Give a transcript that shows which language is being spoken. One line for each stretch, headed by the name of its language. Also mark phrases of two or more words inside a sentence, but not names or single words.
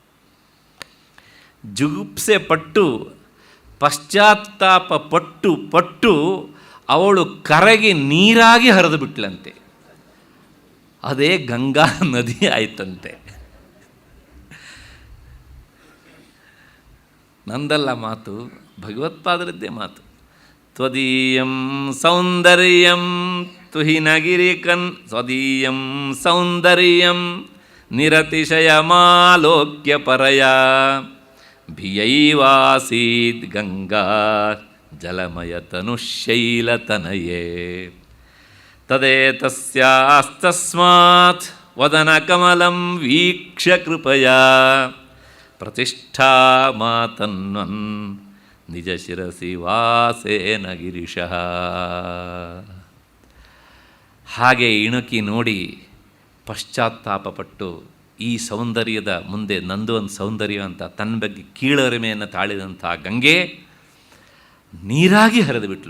Kannada: ಜುಗುಪ್ಸೆ ಪಟ್ಟು ಪಶ್ಚಾತ್ತಾಪ ಪಟ್ಟು ಅವಳು ಕರಗಿ ನೀರಾಗಿ ಹರಿದು ಬಿಟ್ಲಂತೆ. ಅದೇ ಗಂಗಾ ನದಿ ಆಯ್ತಂತೆ. ನಂದಲ್ಲ ಮಾತು, ಭಗವತ್ಪಾದರದ್ದೇ ಮಾತು.
Sanskrit: ತ್ವದೀಯಂ ಸೌಂದರ್ಯಂ ತುಹಿನಗಿರಿಕನ್ ಸ್ವದೀಯಂ ಸೌಂದರ್ಯಂ ನಿರತಿಶಯಮಾಲೋಕ್ಯ ಪರಯ ಭಿಯೈವಾಸೀದ್ ಗಂಗಾ ಜಲಮಯತನುಶೈಲತನಯೇ ತದೇತಸ್ಯಾಸ್ತಸ್ಮಾತ್ ವದನಕಮಲಂ ವೀಕ್ಷ್ಯ ಕೃಪಯಾ ಪ್ರತಿಷ್ಠಾ ಮಾತನ್ವನ್ ನಿಜ ಶಿರಸಿ ವಾಸೇನ ಗಿರಿಶಃ.
Kannada: ಹಾಗೆ ಇಣುಕಿ ನೋಡಿ ಪಶ್ಚಾತ್ತಾಪಪಟ್ಟು ಈ ಸೌಂದರ್ಯದ ಮುಂದೆ ನಂದು ಒಂದು ಸೌಂದರ್ಯ ಅಂತ ತನ್ನ ಬಗ್ಗೆ ಕೀಳರಿಮೆಯನ್ನು ತಾಳಿದಂಥ ಗಂಗೆ ನೀರಾಗಿ ಹರಿದು ಬಿಟ್ಲು.